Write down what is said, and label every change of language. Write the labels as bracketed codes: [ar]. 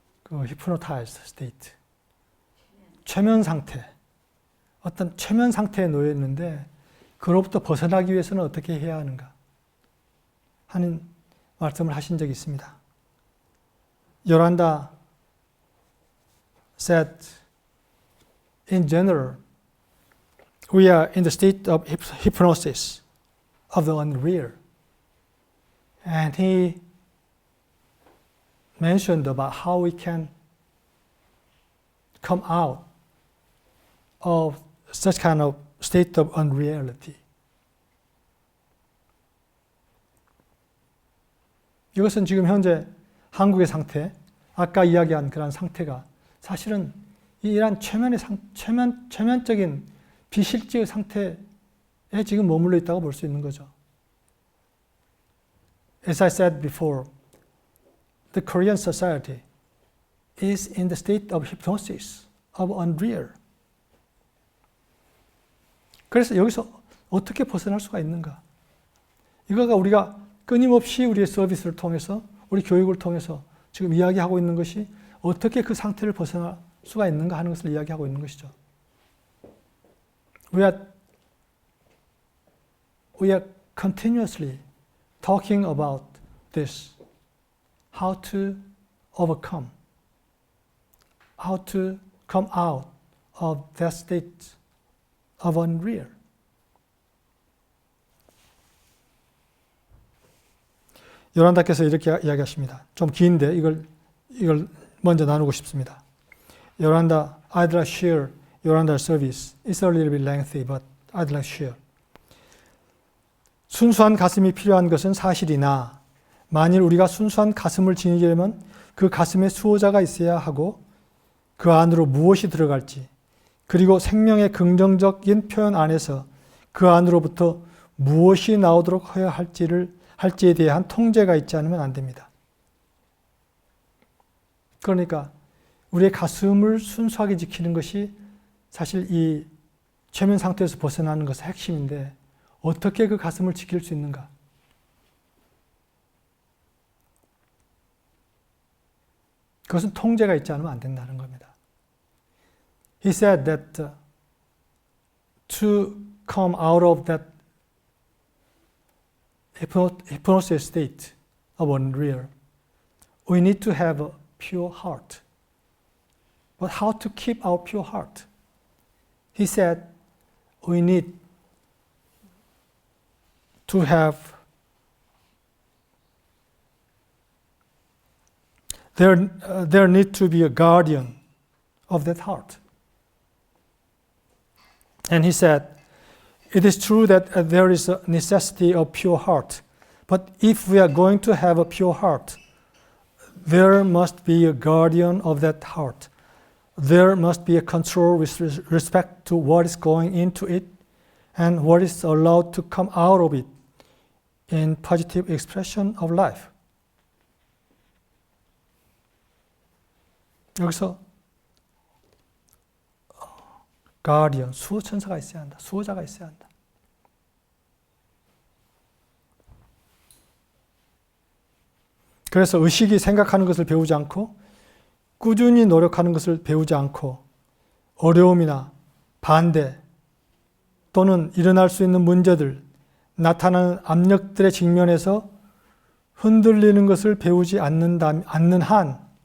[en] hypnotized state, [ko] 최면 상태, 어떤 최면 상태에 놓여 있는데 그로부터 벗어나기 위해서는 어떻게 해야 하는가 하는 말씀을 하신 적이 있습니다. [en] 요란다 said, in general, we are in the state of hypnosis of the unreal. And he mentioned about how we can come out of such kind of state of unreality. [ko] 이것은 지금 현재 한국의 상태, 아까 이야기한 그런 상태가 사실은 이러한 최면적인 비실제의 상태에 지금 머물러 있다고 볼 수 있는 거죠. [en] As I said before, the Korean society is in the state of hypnosis, of unreal. [ko] 그래서 여기서 어떻게 벗어날 수가 있는가? 이거가 우리가 끊임없이 우리의 서비스를 통해서, 우리 교육을 통해서 지금 이야기하고 있는 것이 어떻게 그 상태를 벗어날 수가 있는가 하는 것을 이야기하고 있는 것이죠. [en] We are continuously talking about this, how to overcome, how to come out of that state of unreal. [ko] 요란다께서 이렇게 이야기하십니다. 좀 긴데 이걸 먼저 나누고 싶습니다. [en] Yoranda, I'd like to share Yoranda's service. It's a little bit lengthy, but I'd like to share. [ko] 순수한 가슴이 필요한 것은 사실이나 만일 우리가 순수한 가슴을 지니려면 그 가슴에 수호자가 있어야 하고 그 안으로 무엇이 들어갈지, 그리고 생명의 긍정적인 표현 안에서 그 안으로부터 무엇이 나오도록 해야 할지에 대한 통제가 있지 않으면 안 됩니다. 그러니까 우리의 가슴을 순수하게 지키는 것이 사실 이 최면 상태에서 벗어나는 것의 핵심인데, 어떻게 그 가슴을 지킬 수 있는가? 그것은 통제가 있지 않으면 안 된다는 겁니다. [en] He said that to come out of that hypnosis state of unreal, we need to have a pure heart. But how to keep our pure heart? He said we need to have there need to be a guardian of that heart. And he said, it is true that there is a necessity of pure heart, but if we are going to have a pure heart, there must be a guardian of that heart. There must be a control with respect to what is going into it and what is allowed to come out of it in positive expression of life. [ko] 여기서 가디언, 수호천사가 있어야 한다. 수호자가 있어야 한다. 그래서 의식이 생각하는 것을 배우지 않고 꾸준히 노력하는 것을 배우지 않고 어려움이나 반대 또는 일어날 수 있는 문제들, 나타나는 압력들의 직면에서 흔들리는 것을 배우지 않는 한